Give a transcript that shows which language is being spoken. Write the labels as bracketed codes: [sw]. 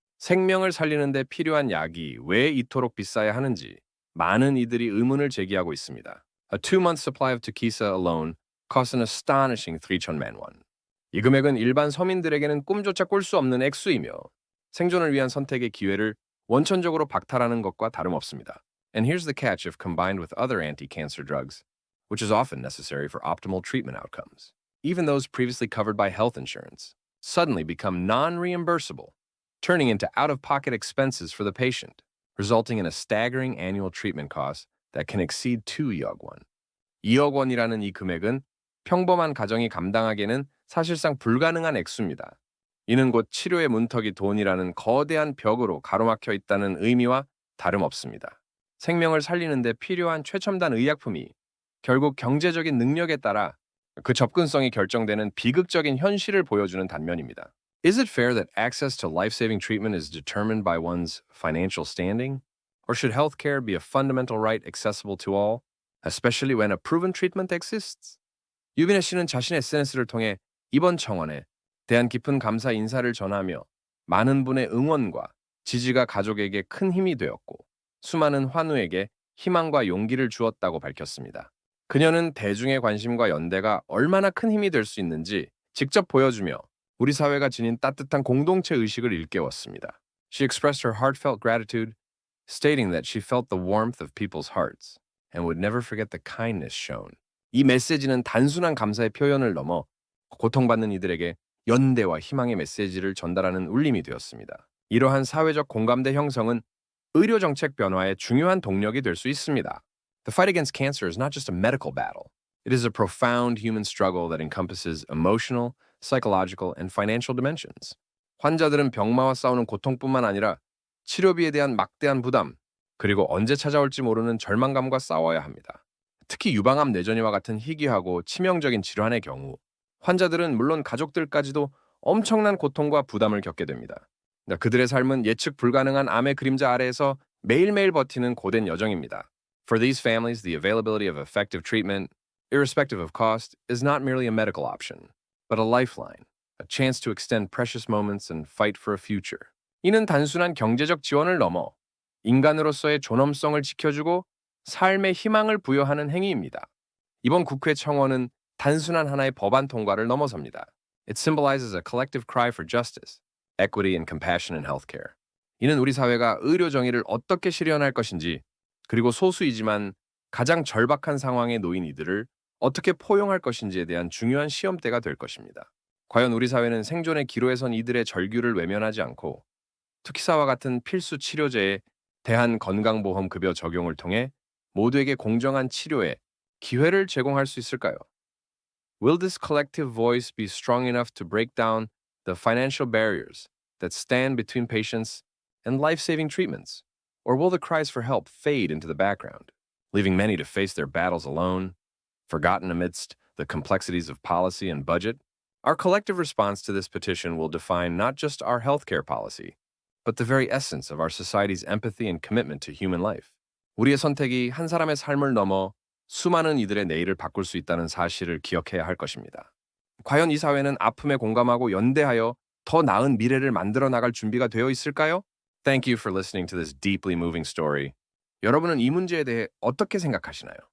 [ko] 생명을 살리는 데 필요한 약이 왜 이토록 비싸야 하는지 많은 이들이 의문을 제기하고 있습니다. [en] A 2-month supply of Tukisa alone costs an astonishing 3천만 원. [ko] 이 금액은 일반 서민들에게는 꿈조차 꿀 수 없는 액수이며 생존을 위한 선택의 기회를 원천적으로 박탈하는 것과 다름없습니다. [en] And here's the catch: if combined with other anti-cancer drugs, which is often necessary for optimal treatment outcomes, even those previously covered by health insurance suddenly become non-reimbursable, turning into out-of-pocket expenses for the patient, resulting in a staggering annual treatment cost that can exceed 2억 원. [ko] 2억 원이라는 이 금액은 평범한 가정이 감당하기에는 사실상 불가능한 액수입니다. 이는 곧 치료의 문턱이 돈이라는 거대한 벽으로 가로막혀 있다는 의미와 다름없습니다. 생명을 살리는 데 필요한 최첨단 의약품이 결국 경제적인 능력에 따라 그 접근성이 결정되는 비극적인 현실을 보여주는 단면입니다. [en] Is it fair that access to life-saving treatment is determined by one's financial standing? Or should healthcare be a fundamental right accessible to all, especially when a proven treatment exists? [ko] 유빈혜 씨는 자신의 SNS를 통해 이번 청원에 대한 깊은 감사 인사를 전하며 많은 분의 응원과 지지가 가족에게 큰 힘이 되었고 수많은 환우에게 희망과 용기를 주었다고 밝혔습니다. 그녀는 대중의 관심과 연대가 얼마나 큰 힘이 될 수 있는지 직접 보여주며 우리 사회가 지닌 따뜻한 공동체 의식을 일깨웠습니다. [en] She expressed her heartfelt gratitude, stating that she felt the warmth of people's hearts and would never forget the kindness shown. [ko] 이 메시지는 단순한 감사의 표현을 넘어 고통받는 이들에게 연대와 희망의 메시지를 전달하는 울림이 되었습니다. 이러한 사회적 공감대 형성은 의료 정책 변화의 중요한 동력이 될 수 있습니다. [en] The fight against cancer is not just a medical battle. It is a profound human struggle that encompasses emotional, psychological, and financial dimensions. [ko] 환자들은 병마와 싸우는 고통뿐만 아니라 치료비에 대한 막대한 부담, 그리고 언제 찾아올지 모르는 절망감과 싸워야 합니다. 특히 유방암 뇌전이와 같은 희귀하고 치명적인 질환의 경우 환자들은 물론 가족들까지도 엄청난 고통과 부담을 겪게 됩니다. 그들의 삶은 예측 불가능한 암의 그림자 아래에서 매일매일 버티는 고된 여정입니다. [en] For these families, the availability of effective treatment, irrespective of cost, is not merely a medical option, but a lifeline, a chance to extend precious moments and fight for a future. [ko] 이는 단순한 경제적 지원을 넘어 인간으로서의 존엄성을 지켜주고 삶의 희망을 부여하는 행위입니다. 이번 국회 청원은 단순한 하나의 법안 통과를 넘어섭니다. [en] It symbolizes a collective cry for justice, equity and compassion in healthcare. [ko] 이는 우리 사회가 의료 정의를 어떻게 실현할 것인지, 그리고 소수이지만 가장 절박한 상황에 놓인 이들을 어떻게 포용할 것인지에 대한 중요한 시험대가 될 것입니다. 과연 우리 사회는 생존의 기로에 선 이들의 절규를 외면하지 않고 특히사와 같은 필수 치료제의 대한 건강보험급여 적용을 통해 모두에게 공정한 치료에 기회를 제공할 수 있을까요? [en] Will this collective voice be strong enough to break down the financial barriers that stand between patients and life-saving treatments? Or will the cries for help fade into the background, leaving many to face their battles alone, forgotten amidst the complexities of policy and budget? Our collective response to this petition will define not just our healthcare policy, but the very essence of our society's empathy and commitment to human life. [ko] 우리의 선택이 한 사람의 삶을 넘어 수많은 이들의 내일을 바꿀 수 있다는 사실을 기억해야 할 것입니다. 과연 이 사회는 아픔에 공감하고 연대하여 더 나은 미래를 만들어 나갈 준비가 되어 있을까요? [en] Thank you for listening to this deeply moving story. [ko] 여러분은 이 문제에 대해 어떻게 생각하시나요?